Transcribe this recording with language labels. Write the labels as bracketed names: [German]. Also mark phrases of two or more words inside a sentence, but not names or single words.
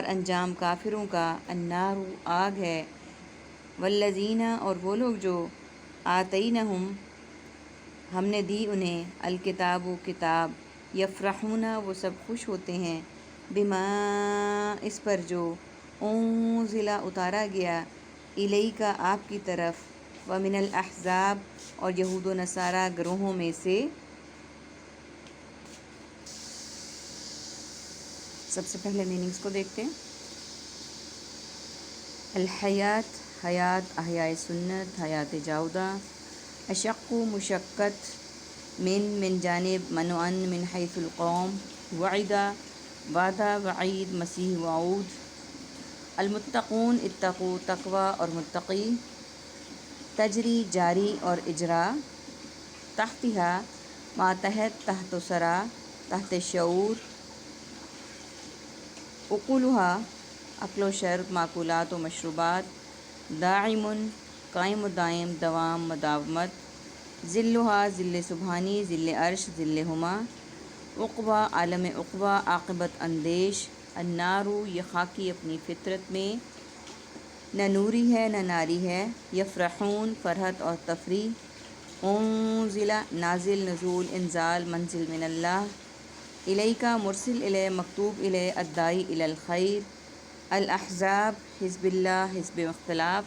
[Urdu] انجام کافروں کا النار آگ ہے، والذین اور وہ لوگ جو آتینہم ہم نے دی انہیں الکتاب و کتاب، یفرحون وہ سب خوش ہوتے ہیں، بما اس پر جو انزل اتارا گیا، الیک آپ کی طرف، [Arabic] ومن الاحزاب [Urdu] اور یہود و نصارہ گروہوں میں سے۔ سب سے پہلے میننگز کو دیکھتے ہیں۔ الحیات حیات، احیاء سنت، حیات جاودہ، اشق مشقت، من جانب، [Arabic] منعن من حیث القوم، [Urdu] وعدہ وعدہ، وعید مسیح وعود، المتقون اتقوا تقوی اور متقی، تجری جاری اور اجرا، تحتہا ماتحت، تحت سرا تحت شعور، اکلھا اکل و شرب معقولات و مشروبات، داعم قائم و دائم دوام مداومت، ذلھا ذل سبحانی ذل عرش ذل ہما، عقبیٰ عالم عقبیٰ عاقبت اندیش، النار یہ خاکی اپنی فطرت میں، نہ نوری ہے نہ ناری ہے، یفرحون فرحت اور تفریح، انزل نازل نزول انزال منزل من اللہ، الیکا مرسل الی مکتوب الی [Arabic] الداعی الی الخیر، [Urdu] الاحزاب حزب اللہ حزب اختلاف۔